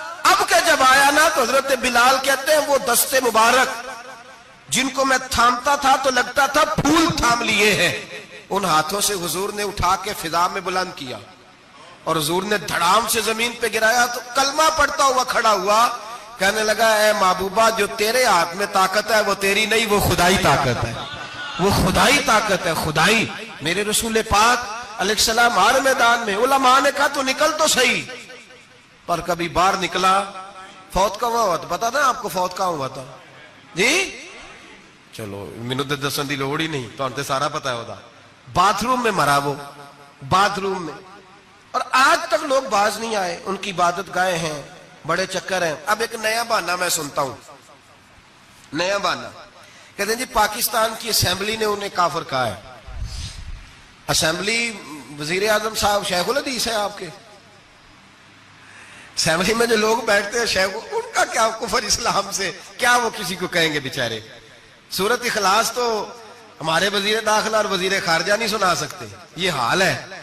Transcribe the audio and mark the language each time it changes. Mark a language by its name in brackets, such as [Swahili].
[Urdu] اب کہ جب آیا نا تو حضرت بلال کہتے ہیں وہ دستے مبارک جن کو میں تھامتا تھا تو لگتا تھا پھول تھام لیے ہیں، ان ہاتھوں سے حضور نے اٹھا کے فضا میں بلند کیا اور حضور نے دھڑام سے زمین پہ گرایا تو کلمہ پڑھتا ہوا کھڑا ہوا. کہنے لگا اے محبوبہ جو تیرے ہاتھ میں طاقت ہے وہ تیری نہیں، وہ خدائی طاقت ہے، وہ خدائی طاقت ہے، خدائی. میرے رسول پاک علیہ السلام ہر میدان میں، علماء نے کہا تو نکل تو صحیح، پر کبھی باہر نکلا. فوت کہاں ہوا تھا پتا نا آپ کو؟ فوت کہاں ہوا تھا جی؟ [Punjabi] چلو مینوں تے دسن دی لوڑ ہی نہیں، تہاں تے سارا پتا ہوتا. [Urdu] باتھ روم میں مرا وہ، باتھ روم میں. اور آج تک لوگ باز نہیں آئے، ان کی عبادت گاہیں ہیں، بڑے چکر ہیں. اب ایک نیا بہانہ میں سنتا ہوں، نیا بہانہ. کہتے ہیں جی پاکستان کی اسمبلی نے انہیں کافر کہا ہے. اسمبلی وزیر اعظم صاحب شیخ الحدیث ہے آپ کے، اسمبلی میں جو لوگ بیٹھتے ہیں شیخ، ان کا کیا کفر اسلام سے، کیا وہ کسی کو کہیں گے بیچارے؟ سورت اخلاص تو ہمارے وزیر داخلہ اور وزیر خارجہ نہیں سنا سکتے. یہ حال ہے.